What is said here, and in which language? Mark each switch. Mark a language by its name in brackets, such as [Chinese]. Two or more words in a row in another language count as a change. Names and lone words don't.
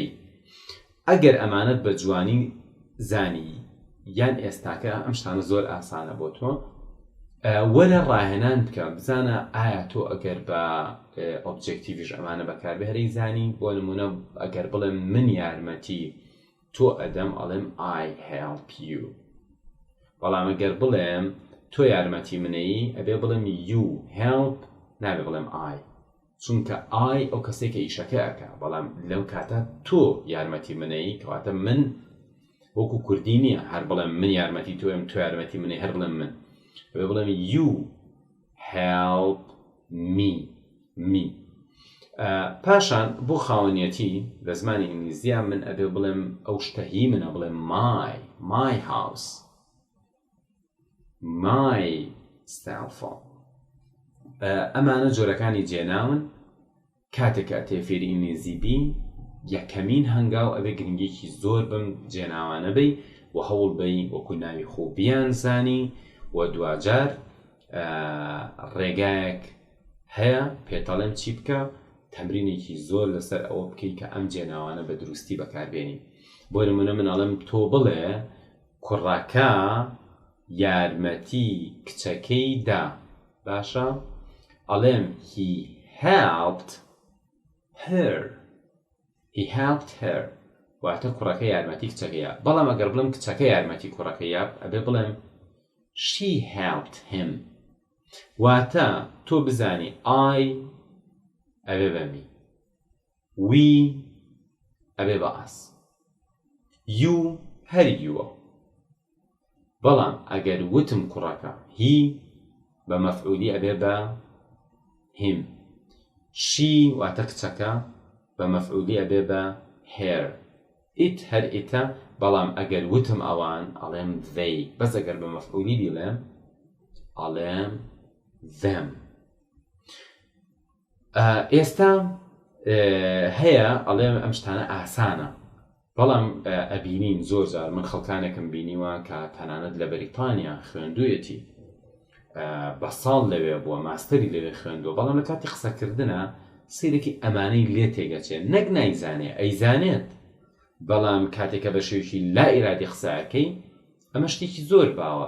[Central Kurdish] ئەگەر ئەمانەت بە جوانی زانی یان ئێستاکە ئەم شتانە زۆر ئاسانە بۆ تۆ، وەرە ڕاهێنان بکە، بزانە ئایا تۆ ئەگەر بە ئۆبجێکتیڤیش ئەمانە بەکاربهێنی زانی. بۆ نمونە ئەگەر بڵێم من یارمەتی تۆ ئەدەم، ئەڵێم [English] I help you. [Central Kurdish] بەڵام ئەگەر بڵێم تۆ یارمەتی منەیی ئەبێ بڵێم [English] you help، [Central Kurdish] نابێ بڵێم I، چونکە I ئەو کەسێکە ئیشەکە ئەکا، بەڵام لەو کاتە تۆ یارمەتی منەیی، کەواتە من وەکو کوردی نییە هەر بڵێم من یارمەتی تۆیم، تۆ یارمەتی منەی، هەر بڵێم من، ئەبێ بڵێم [English] you help me. [Central Kurdish] پاشان بۆ خاوەنیەتی لە زمانی ئینگلیزیە من ئەبێ بڵێم ئەو شتە هی منە، بڵێم [English] my house، my cell phone. [Central Kurdish] ئەمانە جۆرەکانی جێناون. کاتێک ئەتێ فێری ئینگلیزی بی، یەکەمین هەنگاو ئەبێ گرنگێکی زۆر بم جێناوانە بی و هەوڵ بی وەکو ناوی خۆ بیانزانی، و دوجار ڕێگایەک هەیە پێتەڵێم چی بکە، تەمرینێکی زۆر لەسەر ئەوە بکەی کە ئەم جێناوانە بە دروستی بەکاربێنی. بۆ نمونە من ئەڵێم تۆ بڵێ کوڕەکە یارمەتی کچەکەی دا، باشە؟ [English] ئەڵێم he helped her، [Central Kurdish] واتە کوڕەکە یارمەتی کچەکەیە. بەڵام ئەگەر بڵێم کچەکە یارمەتی کوڕەکەیە، ئەبێ بڵێم [English] she helped him. [Central Kurdish] واتە تۆ بزانی I ئەبێ بە می، we ئەبێ بە ئەس، you هەر یووە. بەڵام ئەگەر وتم کوڕەکە he بە مەفعولی ئەبێ بە him، she واتە کچەکە بە مەفعولی ئەبێ بە her، it هەر ئیتە. بەڵام ئەگەر وتم ئەوان ئەڵێم they، بەس ئەگەر بە مەفعولی بڵێم ئەڵێم them. ئێستا هەیە ئەڵێم ئەم شتانە ئاسانە، بەڵام ئەبینین زۆر جار من خەڵکانێکم بینیوە کە تەنانەت لە بەریتانیا خوێندوویەتی، بە ساڵ لەوێ بووە، ماستەری لەوێ خوێندووە، بەڵام لە کاتی قسەکردنە سیرێکی ئەمانەی لێ تێگەچێت، نەک نایزانێ، ئەیزانێت، بەڵام کاتێکە بە شێوشی لا ئیرادی قسەکەی ئەمە شتێکی زۆر باوە.